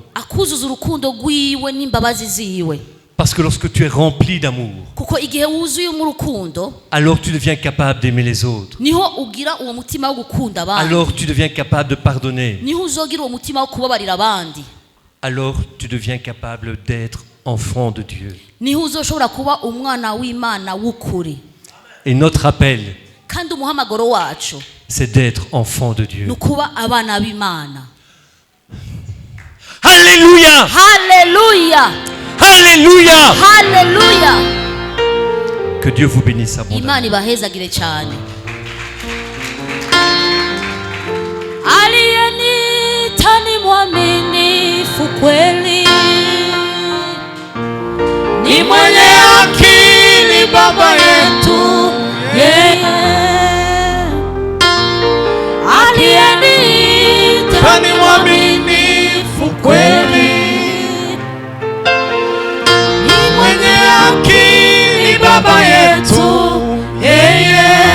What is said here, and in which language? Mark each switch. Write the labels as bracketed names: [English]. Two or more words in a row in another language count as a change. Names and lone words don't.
[Rundi] akuzuza urukundo rwiwe n'imbabazi ziwe, [French] Parce que lorsque tu es rempli d'amour, [Rundi] kuko igihe wuzuye mu rukundo [French] alors tu deviens capable d'aimer les autres. [Rundi] niho ugira uwo mutima wo gukunda abandi, [French] Alors tu deviens capable de pardonner. [Rundi] niho uzogira uwo mutima wo kubabarira abandi, [French] Alors tu deviens capable d'être enfant de Dieu. [Rundi] niho uzoshobora kuba umwana w'Imana w'ukuri. [French] Et notre appel, [Rundi] Kandi umuhamagaro wacu [French] c'est d'être enfant de Dieu. [Rundi] ni ukuba abana b'Imana. [French] Alléluia! [Rundi] Haleluya, [French] Alléluia! [Rundi] haleluya. [French] Que Dieu vous bénisse abondamment. [Rundi] Imana ibahezagire cyane. [Swahili] Aliyenita ni mwaminifu kweli, ni mwenye akili Baba yetu yeye. Aliyenita ni mwaminifu kweli, ni mwenye akili Baba yetu yeye.